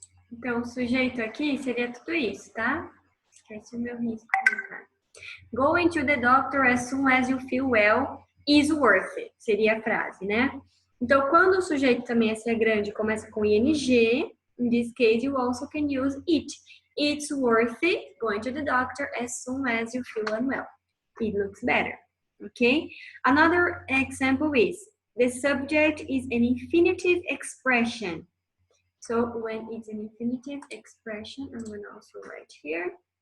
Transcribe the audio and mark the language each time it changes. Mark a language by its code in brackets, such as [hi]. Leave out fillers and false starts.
[pt] Então, o sujeito aqui seria tudo isso, tá? Esquece o meu risco. [en] Going to the doctor as soon as you feel well is worth it. [pt] Seria a frase, né? Então, quando o sujeito também é ser grande começa com ing, [en] in this case, you also can use it. It's worth it going to the doctor as soon as you feel unwell. It looks better. Okay? Another example is, the subject is an infinitive expression. So when it's an infinitive expression, I'm going to also write here.